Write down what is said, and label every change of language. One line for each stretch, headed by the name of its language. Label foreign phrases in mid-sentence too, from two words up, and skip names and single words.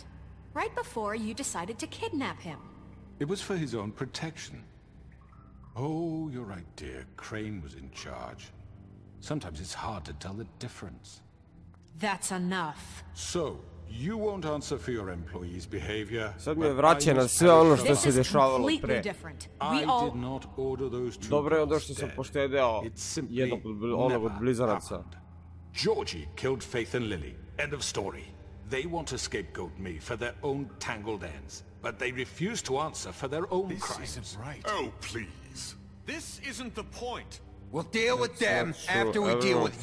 English: Right before you decided to kidnap him. It was for his own protection. Oh, you're right, dear. Crane was in charge. Sometimes it's hard to tell the difference. That's enough. So, you won't answer for your employees' behavior.
Serbian: Sad me
English: but
Serbian: vraća
English: I
Serbian: na
English: must
Serbian: sve ono
English: pay
Serbian: što
English: This
Serbian: se
English: is
Serbian: dešavalo
English: completely
Serbian: pre.
English: different. I We all... did not order those two
Serbian: Dobro je
English: girls
Serbian: što sam
English: dead.
Serbian: poštedeo
English: It simply
Serbian: jednog onog od
English: never
Serbian: blizanaca.
English: happened. Georgie killed Faith and Lily. End of story. They want to scapegoat me for their own tangled ends, but they refuse to answer for their own This crimes. isn't right. Oh, please. This isn't the point. We'll deal with them Not true. after we deal with